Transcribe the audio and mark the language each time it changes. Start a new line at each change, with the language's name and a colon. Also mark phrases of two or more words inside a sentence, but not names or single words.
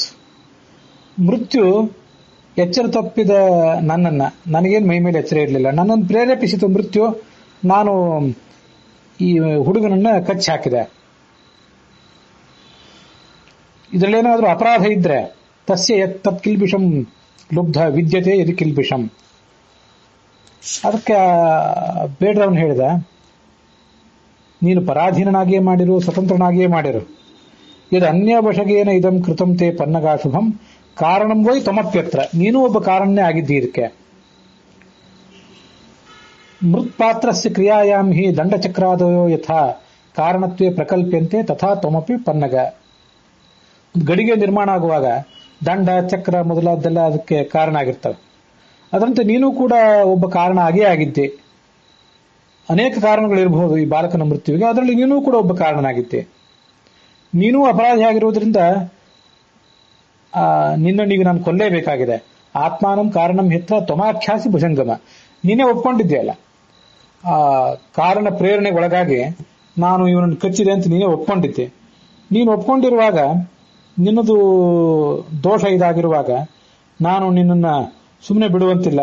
Kannada: ಮೃತ್ಯು ಎಚ್ಚರ ತಪ್ಪಿದ ನನಗೇನು ಮೈ ಮೇಲೆ ಎಚ್ಚರ ಇರಲಿಲ್ಲ. ನನ್ನನ್ನು ಪ್ರೇರೇಪಿಸಿತು ಮೃತ್ಯು. ನಾನು ಈ ಹುಡುಗನನ್ನ ಕಚ್ಚಿ ಹಾಕಿದೆ. ಇದರಲ್ಲೇನಾದ್ರೂ ಅಪರಾಧ ಇದ್ರೆ
Sanskrit: ತಸ್ಯ ತತ್ ಕಿಲ್ಬಿಷಂ ಲುಬ್ಧ ವಿದ್ಯತೆ ಯದಿ ಕಿಲ್ಬಿಷಂ.
Kannada: ಅದಕ್ಕೆ ಬೇಡ್ರವನು ಹೇಳಿದ, ನೀನು ಪರಾಧೀನನಾಗಿಯೇ ಮಾಡಿರು, ಸ್ವತಂತ್ರನಾಗಿಯೇ ಮಾಡಿರು.
Sanskrit: ಇದು ಅನ್ಯವಶಗೇನ ಇದಂ ಕೃತಂ ತೇ ಪನ್ನಗಾ ಶುಭಂ ಕಾರಣಂ ವೈ ತಮಪ್ಯತ್ರ.
Kannada: ನೀನು ಒಬ್ಬ ಕಾರಣನೇ ಆಗಿದ್ದಿ ಇದಕ್ಕೆ.
Sanskrit: ಮೃತ್ಪಾತ್ರಸ್ಯ ಕ್ರಿಯಾಯಾಂ ಹಿ ದಂಡಚಕ್ರಾದಯೋ ಯಥಾ ಕಾರಣತ್ವೇ ಪ್ರಕಲ್ಪ್ಯಂತೆ ತಥಾ ತ್ವಮಪಿ ಪನ್ನಗ.
Kannada: ಗಡಿಗೆ ನಿರ್ಮಾಣ ಆಗುವಾಗ ದಂಡ ಚಕ್ರ ಮೊದಲಾದ್ದೆಲ್ಲ ಅದಕ್ಕೆ ಕಾರಣ ಆಗಿರ್ತವೆ. ಅದರಂತೆ ನೀನು ಕೂಡ ಒಬ್ಬ ಕಾರಣ ಆಗೇ ಆಗಿದ್ದೆ. ಅನೇಕ ಕಾರಣಗಳಿರಬಹುದು ಈ ಬಾಲಕನ ಮೃತ್ಯುವಿಗೆ, ಅದರಲ್ಲಿ ನೀನು ಕೂಡ ಒಬ್ಬ ಕಾರಣನಾಗಿದ್ದೆ. ನೀನೂ ಅಪರಾಧಿ ಆಗಿರುವುದರಿಂದ ನಿನ್ನನ್ನೀಗ ನಾನು ಕೊಲ್ಲೇಬೇಕಾಗಿದೆ.
Sanskrit: ಆತ್ಮಾನಂ ಕಾರಣಂ ಹಿತ್ರ ತ್ವಮಾಖ್ಯಾಸಿ ಭುಜಂಗಮ.
Kannada: ನೀನೇ ಒಪ್ಕೊಂಡಿದ್ದೀಯಲ್ಲ, ಆ ಕಾರಣ ಪ್ರೇರಣೆಗೆ ಒಳಗಾಗಿ ನಾನು ಇವನನ್ನು ಕಚ್ಚಿದೆ ಅಂತ ನೀನೇ ಒಪ್ಕೊಂಡಿದ್ದೆ. ನೀನು ಒಪ್ಕೊಂಡಿರುವಾಗ, ನಿನ್ನದು ದೋಷ ಇದಾಗಿರುವಾಗ ನಾನು ನಿನ್ನನ್ನು ಸುಮ್ಮನೆ ಬಿಡುವಂತಿಲ್ಲ.